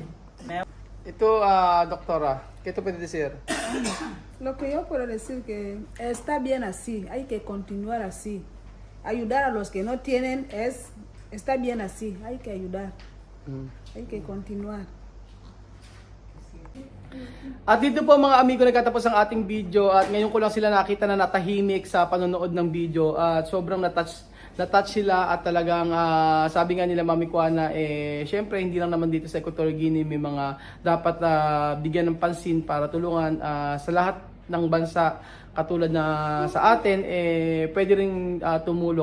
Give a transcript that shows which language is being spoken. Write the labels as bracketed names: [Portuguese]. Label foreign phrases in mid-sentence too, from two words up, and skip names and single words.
[Spanish] Ito, doctora, ¿qué tú puedes decir? Lo que yo puedo decir que está bien así, hay que continuar así. Ayudar a los que no tienen está bien así, hay que ayudar, hay que continuar. [Filipino] At dito po mga amigo, nagkatapos ang ating video at ngayon ko lang sila nakita na natahimik sa panonood ng video at sobrang na-touch sila at talagang sabi nga nila Mami Kuana, syempre hindi lang naman dito sa Equatorial Guinea may mga dapat bigyan ng pansin para tulungan sa lahat ng bansa katulad na sa atin, pwede rin tumulong.